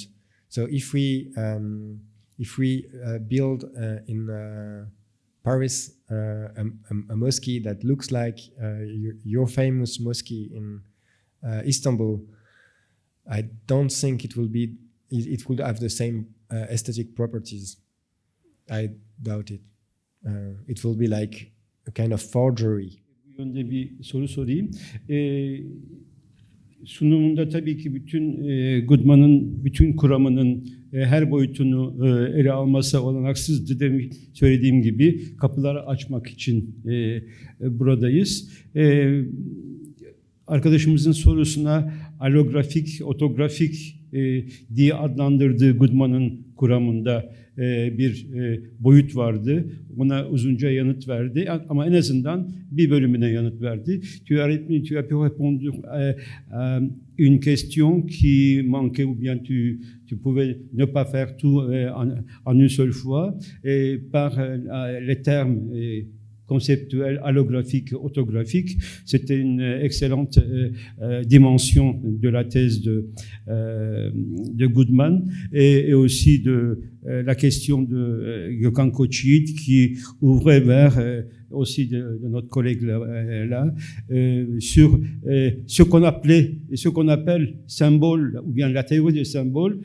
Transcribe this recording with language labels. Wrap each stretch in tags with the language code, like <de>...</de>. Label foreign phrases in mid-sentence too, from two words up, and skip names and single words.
<en>So if we build in Paris a mosque that looks like your famous mosque in Istanbul, I don't think it would have the same aesthetic properties. I doubt it. It will be like a kind of forgery.</en> <tr>Bu yönde bir soru sorayım. Sunumunda tabii ki bütün Goodman'ın bütün kuramının her boyutunu ele alması olanaksızdı demek söylediğim gibi kapıları açmak için buradayız. Arkadaşımızın sorusuna alografik, otografik diye adlandırdığı Goodman'ın kuramında bir boyut vardı. Ona uzunca yanıt verdi ama en azından bir bölümüne yanıt verdi.</tr> <fr>Tu as pu répondre à une question qui manquait ou bien tu pouvais ne pas faire tout en une seule fois par les termes conceptuel, allographique, autographique. C'était une excellente dimension de la thèse de Goodman et aussi de la question de Gökhan Koçyiğit qui ouvrait vers aussi de notre collègue là sur ce qu'on appelle symbole ou bien la théorie des symboles.</fr>